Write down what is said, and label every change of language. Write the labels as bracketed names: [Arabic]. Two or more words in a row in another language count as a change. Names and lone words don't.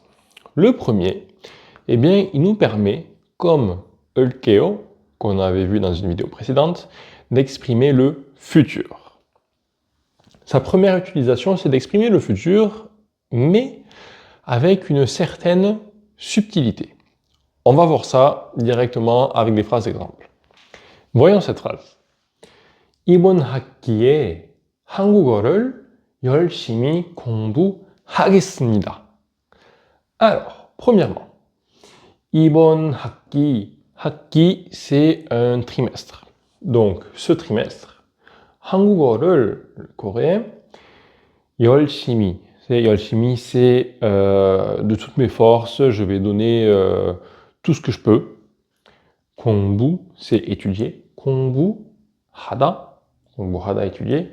[French] Le premier, eh bien, il nous permet, comme Eulkeo, qu'on avait vu dans une vidéo précédente, d'exprimer le futur. Sa première utilisation, c'est d'exprimer le futur, mais avec une certaine subtilité. On va voir ça directement avec des phrases exemples. Voyons cette phrase. [Korean] 이번 학기에 한국어를 열심히 공부하겠습니다. [French] Alors, premièrement, [Korean] 이번 학기, [French] c'est un trimestre. Donc, ce trimestre, 한국어를, le coréen, 열심히, c'est de toutes mes forces, je vais donner tout ce que je peux. 공부, c'est étudier. 공부하다, étudier.